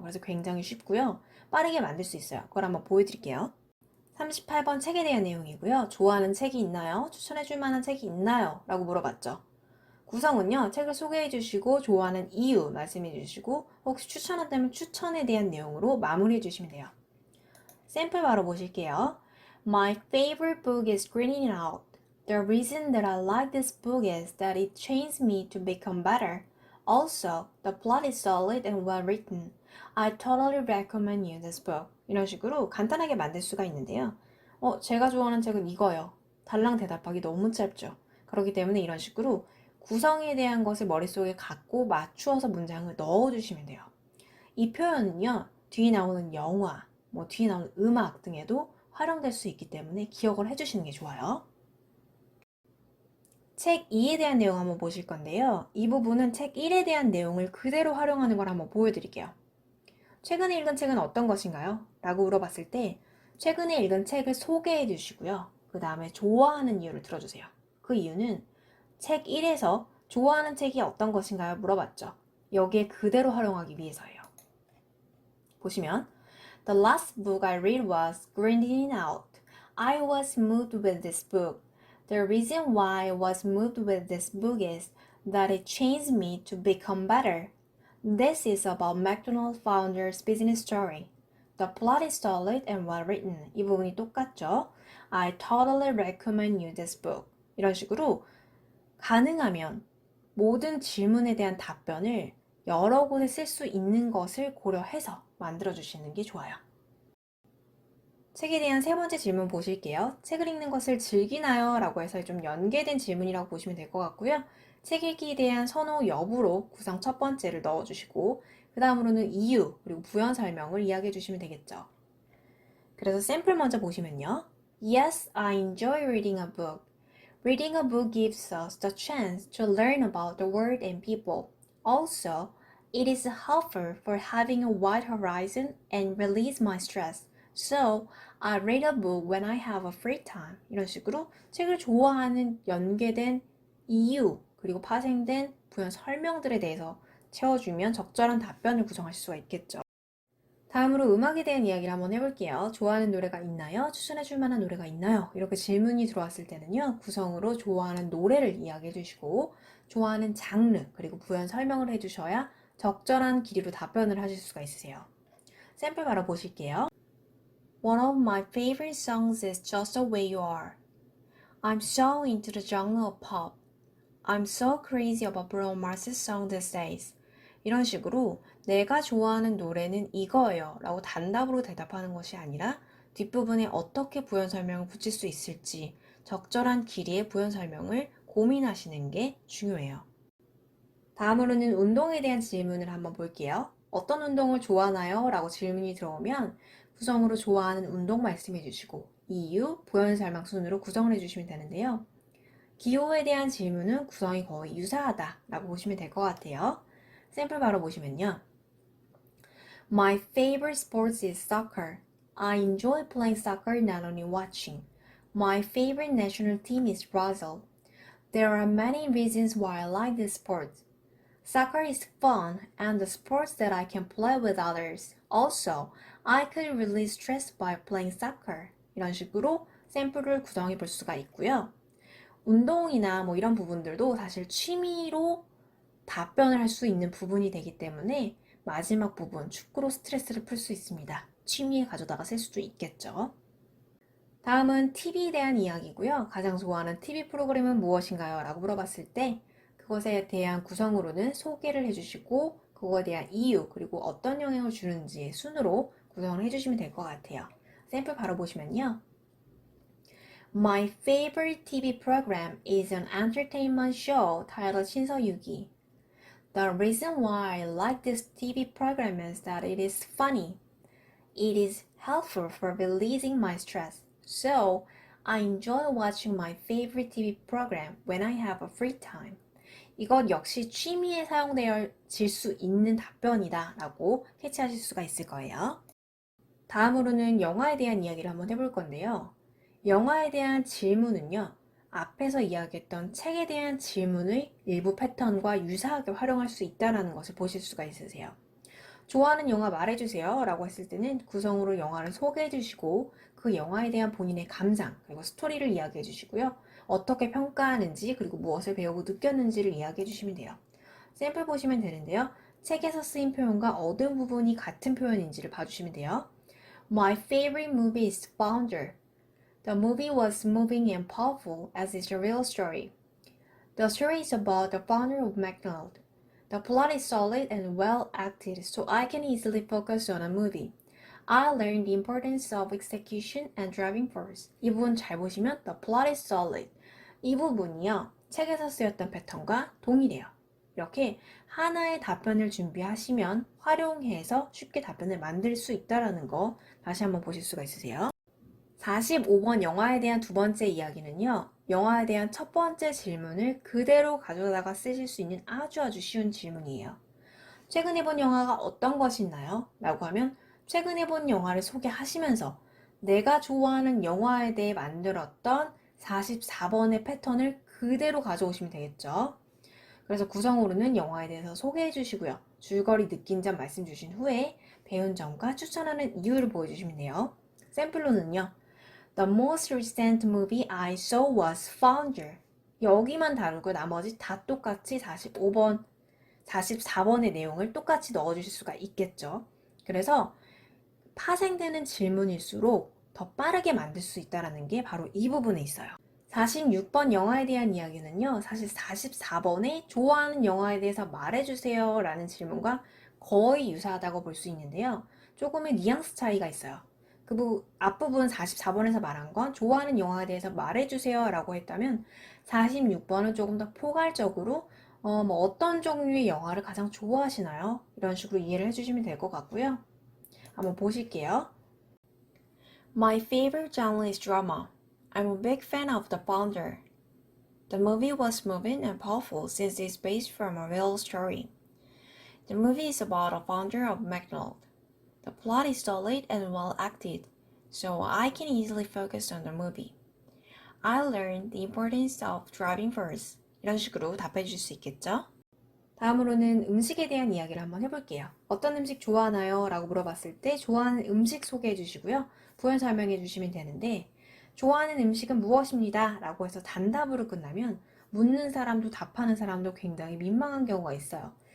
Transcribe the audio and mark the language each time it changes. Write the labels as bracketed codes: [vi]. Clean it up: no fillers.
[ko] 그래서 굉장히 쉽고요. 빠르게 만들 수 있어요. 그걸 한번 보여드릴게요. 38번 책에 대한 내용이고요. 좋아하는 책이 있나요? 추천해줄 만한 책이 있나요? 라고 물어봤죠. 구성은요, 책을 소개해 주시고 좋아하는 이유 말씀해 주시고 혹시 추천한다면 추천에 대한 내용으로 마무리해 주시면 돼요. 샘플 바로 보실게요. [en] My favorite book is Greening Out. The reason that I like this book is that it trains me to become better. Also, the plot is solid and well written. I totally recommend you this book. [ko] 이런 식으로 간단하게 만들 수가 있는데요. 제가 좋아하는 책은 이거요. 달랑 대답하기 너무 짧죠. 그렇기 때문에 이런 식으로 구성에 대한 것을 머릿속에 갖고 맞추어서 문장을 넣어주시면 돼요. 이 표현은요, 뒤에 나오는 영화, 뒤에 나오는 음악 등에도 활용될 수 있기 때문에 기억을 해주시는 게 좋아요. 책 2에 대한 내용 한번 보실 건데요. 이 부분은 책 1에 대한 내용을 그대로 활용하는 걸 한번 보여드릴게요. 최근에 읽은 책은 어떤 것인가요? 라고 물어봤을 때 최근에 읽은 책을 소개해 주시고요. 그 다음에 좋아하는 이유를 들어주세요. 그 이유는 책 1에서 좋아하는 책이 어떤 것인가요? 물어봤죠. 여기에 그대로 활용하기 위해서예요. 보시면 [en] The last book I read was Grinding Out. I was moved with this book. The reason why I was moved with this book is that it changed me to become better. This is about McDonald's founder's business story. The plot is solid and well written. [ko] 이 부분이 똑같죠? [en] I totally recommend you this book. [ko] 이런 식으로 가능하면 모든 질문에 대한 답변을 여러 곳에 쓸 수 있는 것을 고려해서 만들어주시는 게 좋아요. 책에 대한 세 번째 질문 보실게요. 책을 읽는 것을 즐기나요? 라고 해서 좀 연계된 질문이라고 보시면 될 것 같고요. 책 읽기에 대한 선호 여부로 구성 첫 번째를 넣어주시고 그 다음으로는 이유 그리고 부연 설명을 이야기해 주시면 되겠죠. 그래서 샘플 먼저 보시면요. [en] Yes, I enjoy reading a book. Reading a book gives us the chance to learn about the world and people. Also, it is helpful for having a wide horizon and release my stress. So, I read a book when I have a free time. [ko] 이런 식으로 책을 좋아하는 연계된 이유 그리고 파생된 부연 설명들에 대해서 채워주면 적절한 답변을 구성하실 수가 있겠죠. 다음으로 음악에 대한 이야기를 한번 해볼게요. 좋아하는 노래가 있나요? 추천해줄 만한 노래가 있나요? 이렇게 질문이 들어왔을 때는요. 구성으로 좋아하는 노래를 이야기해 주시고 좋아하는 장르 그리고 부연 설명을 해주셔야 적절한 길이로 답변을 하실 수가 있으세요. 샘플 바로 보실게요. [en] One of my favorite songs is Just the Way You Are. I'm so into the genre of pop. I'm so crazy about Bruno Mars's song these days. [ko] 이런 식으로 내가 좋아하는 노래는 이거예요 라고 단답으로 대답하는 것이 아니라 뒷부분에 어떻게 부연 설명을 붙일 수 있을지 적절한 길이의 부연 설명을 고민하시는 게 중요해요. 다음으로는 운동에 대한 질문을 한번 볼게요. 어떤 운동을 좋아하나요? 라고 질문이 들어오면 구성으로 좋아하는 운동 말씀해 주시고 이유, 부연 설명 순으로 구성을 해주시면 되는데요. 기호에 대한 질문은 구성이 거의 유사하다 라고 보시면 될 것 같아요. 샘플 바로 보시면요. [en] My favorite sport is soccer. I enjoy playing soccer not only watching. My favorite national team is Brazil. There are many reasons why I like this sport. Soccer is fun and the sport that I can play with others. Also, I could release stress by playing soccer. [ko] 이런 식으로 샘플을 구성해 볼 수가 있고요. 운동이나 이런 부분들도 사실 취미로 답변을 할 수 있는 부분이 되기 때문에 마지막 부분, 축구로 스트레스를 풀 수 있습니다. 취미에 가져다가 쓸 수도 있겠죠. 다음은 TV에 대한 이야기고요. 가장 좋아하는 TV 프로그램은 무엇인가요? 라고 물어봤을 때 그것에 대한 구성으로는 소개를 해주시고 그거에 대한 이유 그리고 어떤 영향을 주는지 순으로 구성을 해주시면 될 것 같아요. 샘플 바로 보시면요. [en] My favorite TV program is an entertainment show titled 신서유기. The reason why I like this TV program is that it is funny. It is helpful for releasing my stress. So, I enjoy watching my favorite TV program when I have a free time. [ko] 이것 역시 취미에 사용되어질 수 있는 답변이다 라고 캐치하실 수가 있을 거예요. 다음으로는 영화에 대한 이야기를 한번 해볼 건데요. 영화에 대한 질문은요, 앞에서 이야기했던 책에 대한 질문의 일부 패턴과 유사하게 활용할 수 있다는 것을 보실 수가 있으세요. 좋아하는 영화 말해주세요 라고 했을 때는 구성으로 영화를 소개해 주시고 그 영화에 대한 본인의 감상 그리고 스토리를 이야기해 주시고요. 어떻게 평가하는지 그리고 무엇을 배우고 느꼈는지를 이야기해 주시면 돼요. 샘플 보시면 되는데요. 책에서 쓰인 표현과 어느 부분이 같은 표현인지를 봐주시면 돼요. [en] My favorite movie is Founder. The movie was moving and powerful as is a real story. The story is about the founder of McDonald's. The plot is solid and well acted, so I can easily focus on a movie. I learned the importance of execution and driving force. [ko] 이 부분 잘 보시면 [en] the plot is solid. [ko] 이 부분이요. 책에서 쓰였던 패턴과 동일해요. 이렇게 하나의 답변을 준비하시면 활용해서 쉽게 답변을 만들 수 있다는 거 다시 한번 보실 수가 있으세요. 45번 영화에 대한 두 번째 이야기는요. 영화에 대한 첫 번째 질문을 그대로 가져다가 쓰실 수 있는 아주 쉬운 질문이에요. 최근에 본 영화가 어떤 것이 있나요? 라고 하면 최근에 본 영화를 소개하시면서 내가 좋아하는 영화에 대해 만들었던 44번의 패턴을 그대로 가져오시면 되겠죠. 그래서 구성으로는 영화에 대해서 소개해 주시고요. 줄거리 느낀 점 말씀 주신 후에 배운 점과 추천하는 이유를 보여주시면 돼요. 샘플로는요. [en] The most recent movie I saw was Founder. [ko] 여기만 다르고 나머지 다 똑같이 45번, 44번의 내용을 똑같이 넣어주실 수가 있겠죠. 그래서 파생되는 질문일수록 더 빠르게 만들 수 있다는 게 바로 이 부분에 있어요. 46번 영화에 대한 이야기는요. 사실 44번에 좋아하는 영화에 대해서 말해주세요 라는 질문과 거의 유사하다고 볼 수 있는데요. 조금의 뉘앙스 차이가 있어요. 앞부분 44번에서 말한 건 좋아하는 영화에 대해서 말해주세요 라고 했다면 46번은 조금 더 포괄적으로 어떤 종류의 영화를 가장 좋아하시나요? 이런 식으로 이해를 해주시면 될 것 같고요. 한번 보실게요. [en] My favorite genre is drama. I'm a big fan of The Founder. The movie was moving and powerful since it's based from a real story. The movie is about a founder of McDonald's. The plot is solid and well acted, so I can easily focus on the movie. I learned the importance of driving first. [ko] 이런 식으로 답해 주실 수 있겠죠? 다음으로는 음식에 대한 이야기를 한번 해볼게요. 어떤 음식 좋아하나요? 라고 물어봤을 때 좋아하는 음식 소개해 주시고요. 부연 설명해 주시면 되는데 좋아하는 음식은 무엇입니다. 라고 해서 단답으로 끝나면 묻는 사람도 답하는 사람도 굉장히 민망한 경우가 있어요.